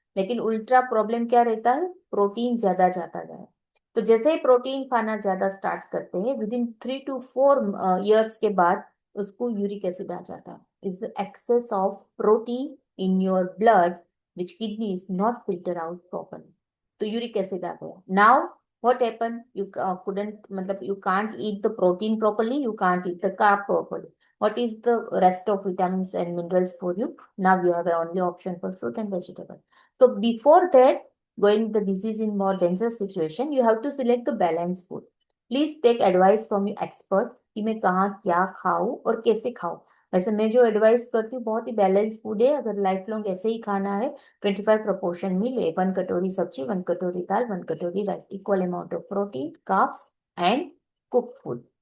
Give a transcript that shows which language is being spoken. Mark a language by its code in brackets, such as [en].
[hi] लेकिन उल्टा प्रॉब्लम क्या रहता है, प्रोटीन ज्यादा जाता जाए। तो जैसे ही प्रोटीन खाना ज्यादा स्टार्ट करते हैं, विद इन 3 to 4 years के बाद उसको यूरिक एसिड आ जाता है, [en] Is excess of protein in your blood which kidney is not filter out properly. [hi] तो यूरिक एसिड आ गया। [en] Now what happened, you couldn't, matlab you can't eat the protein properly, you can't eat the carb properly. What is the rest of vitamins and minerals for you? Now you have a only option for fruit and vegetable. So before that, going the disease in more dangerous situation, you have to select the balanced food. Please take advice from your expert [hi] कि मैं कहाँ क्या खाऊं और कैसे खाऊं। वैसे मैं जो एडवाइस करती हूँ बहुत ही बैलेंस फूड है, अगर लाइफ लॉन्ग ऐसे ही खाना है। 25 प्रोपोर्शन मील है, 1 कटोरी सब्जी, 1 कटोरी दाल, 1 कटोरी rice, [en] Equal amount of protein, carbs and cook food.